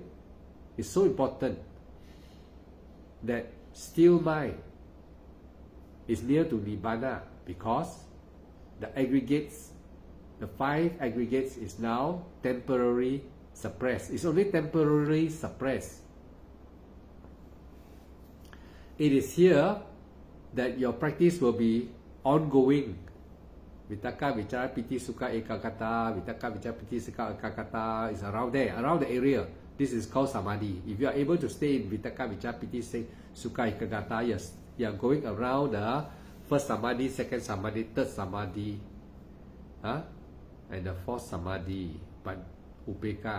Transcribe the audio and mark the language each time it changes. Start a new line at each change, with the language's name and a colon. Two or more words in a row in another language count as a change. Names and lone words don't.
English: It's so important that still mind is near to Nibbana because the aggregates, the 5 aggregates is now temporarily suppressed. It's only temporarily suppressed. It is here that your practice will be ongoing.
Pali: Vitakka, Vichara, Piti, Sukha, Ekaggata, Vitakka, Vichara, Piti, Sukha, Ekaggata
English: is around there, around the area. This is called Samadhi. If you are able to stay in
Pali: Vitakka, Vichara, Piti, Sukha, Ekaggata,
English: yes, you are going around the first Samadhi, second Samadhi, third Samadhi, and the fourth Samadhi, but Upeka.